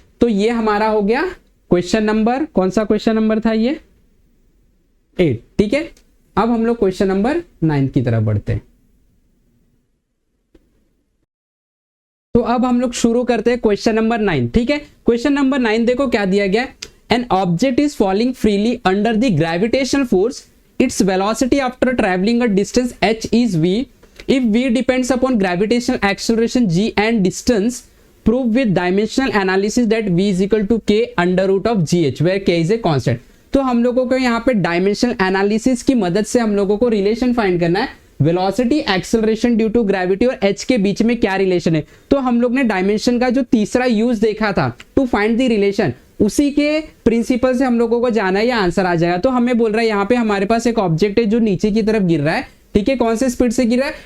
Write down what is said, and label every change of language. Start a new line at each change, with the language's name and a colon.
Hindi: तो ये हमारा हो गया क्वेश्चन नंबर, कौन सा क्वेश्चन नंबर था ये? 8, ठीक है। अब हम लोग क्वेश्चन नंबर 9 की तरफ बढ़ते हैं। तो अब हम लोग शुरू करते हैं क्वेश्चन नंबर 9, ठीक है। क्वेश्चन नंबर 9 देखो क्या दिया गया।
English: An object is falling freely under the gravitational force. Its velocity after traveling a distance h is v. If v depends upon gravitational acceleration g and distance, prove with dimensional analysis that v is equal to k under root of gh, where k is a constant.
Hindi: तो हम लोगों को यहाँ पे dimensional analysis की मदद से हम लोगों को रिलेशन फाइंड करना है। Velocity, acceleration due to gravity और h के बीच में क्या रिलेशन है। तो हम लोग ने डायमेंशन का जो तीसरा यूज देखा था
English: to find the relation,
Hindi: उसी के प्रिंसिपल से हम लोगों को जाना है, या आंसर आ जाएगा। तो हमें बोल रहा है यहाँ पे हमारे पास एक ऑब्जेक्ट है जो नीचे की तरफ गिर रहा है, ठीक है। कौन से स्पीड से गिर रहा है?